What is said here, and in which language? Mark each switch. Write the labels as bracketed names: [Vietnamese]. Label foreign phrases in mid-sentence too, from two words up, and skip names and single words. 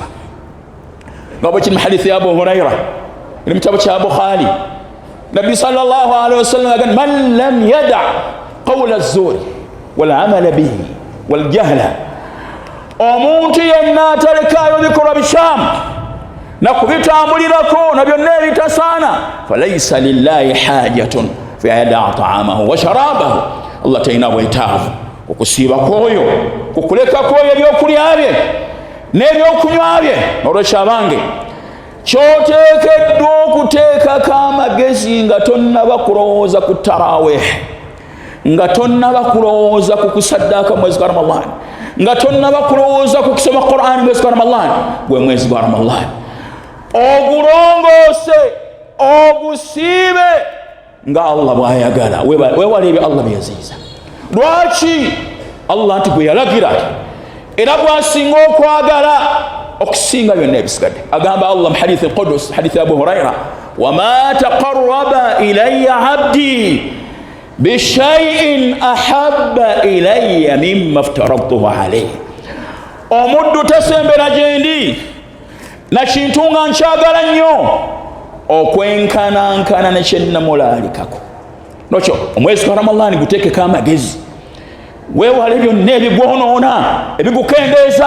[Ganda] nga bwe kiri mu hadithi ya Abu Huraira eri mu kitabo kya Bukhari, Nabbi [Arabic] صلى الله عليه وسلم agamba من لم يدع قول الزور والعمل به والجهل, [Ganda] omuntu yenna atalekaayo bikolwa bikyamu na kubitambulirako na byonna ebitasaana, [Arabic] فليس لله حاجة في يدع طعامه وشرابه, [Ganda] Allah talina bwetaavu okusiiba kwoyo, kukuleka kwoyo ebyokulya bye n'ebyokunywa bye. Olwekyo abange, kyoteekeddwa okuteekako amagezi nga tonnaba kulowooza ku tarawih, nga tonnaba kulowooza ku kusaddaaka mwezi gwa Ramadhan, nga tonnaba kulowooza ku kusoma Qur'an mwezi gwa Ramadhan, gwe mwezi gwa Ramadhan ogulongoose ogusiibe nga Allah bw'ayagala, weewale ebyo Allah byeyaziiza. Lwaki? Allah nti gwe yalagira era bw'asinga okwagala okusinga byonna ebisigadde. Agamba Allah mu hadithi al-Qudus, hadithi Abu Huraira, [Arabic] وما تقرب إلي عبدي بشيء أحب إلي مما افترضته عليه, [Ganda] omuddu tasembera gyendi na kintu nga nkyagala nnyo okwenkanankana ne kyennamulaalikako. Nokyo omwezi gwa Ramadhan guteekeko amagezi, weewale byonna ebigwonoona ebigukendeeza.